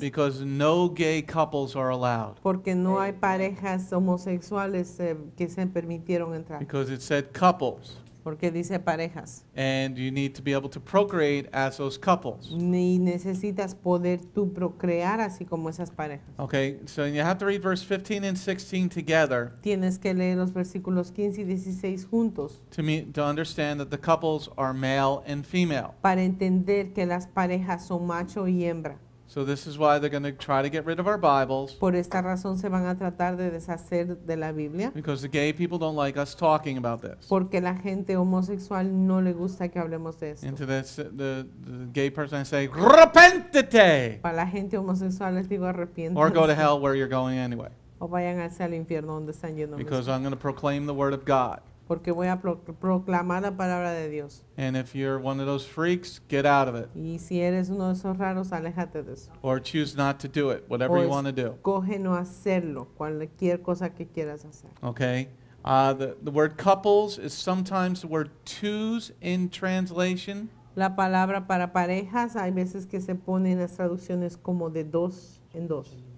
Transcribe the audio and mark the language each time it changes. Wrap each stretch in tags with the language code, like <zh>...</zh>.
<en>because no gay couples are allowed,</en> <es>porque no hay parejas homosexuales que se permitieron entrar,</es> <en>because it said couples,</en> <es>porque dice parejas.</es> <en>and you need to be able to procreate as those couples.</en> <es>Ni necesitas poder tú procrear así como esas parejas.</es> <en>Okay, so you have to read verse 15 and 16 together</en> <es>Tienes que leer los versículos 15 y 16 juntos</es> <en>to understand that the couples are male and female.</en> <es>para entender que las parejas son macho y hembra.</es> <en>So this is why they're going to try to get rid of our Bibles,</en> <es>Por esta razón se van a tratar de deshacer de la Biblia,</es> <en>because the gay people don't like us talking about this.</en> <es>porque la gente homosexual no le gusta que hablemos de esto.</es> <en>And to this, the gay person I say,</en> <es>repentete, Para la gente homosexual les digo</es> <en>or go to</en> <es>arrepiéntanse</es> <en>hell where you're going anyway,</en> <es>o vayan hacia el infierno donde están yendo,</es> <en>because I'm going to proclaim the word of God.</en> <es>porque voy a proclamar la palabra de Dios.</es> <en>And if you're one of those freaks, get out of it,</en> <es>Y si eres uno de esos raros, aléjate de eso.</es> <en>or choose not to do it, whatever you want to do.</en> <es>Coge no hacerlo, cualquier cosa que quieras hacer.</es> <en>Okay? The word couples is sometimes the word twos in translation.</en> <es>La palabra para parejas hay veces que se pone en las traducciones como de dos en dos.</es>